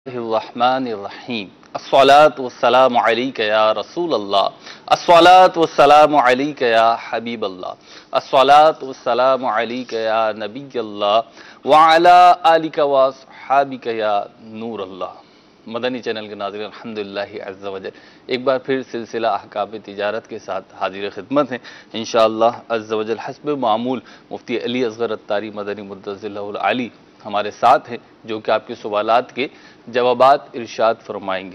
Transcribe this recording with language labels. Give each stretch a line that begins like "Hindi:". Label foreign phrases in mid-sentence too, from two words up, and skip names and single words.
Arabic: Bismillahirrahmanirrahim. الصلاة والسلام عليك يا رسول الله. الصلاة والسلام عليك يا حبيب الله. الصلاة والسلام عليك يا نبي الله. وعلى آلك وأصحابك يا نور الله.
Urdu: مدنی چینل کے ناظرین
Arabic: الحمدللہ عز و جل
Urdu: ایک بار پھر سلسلہ احکام تجارت کے ساتھ حاضر خدمت ہیں
Arabic: انشاءاللہ عز و جل
Urdu: حسب معمول مفتی علی اصغر عطاری مدنی
Arabic: مدظر اللہ العالی
Urdu: ہمارے ساتھ ہیں جو کہ آپ کے سوالات کے جوابات ارشاد فرمائیں گے.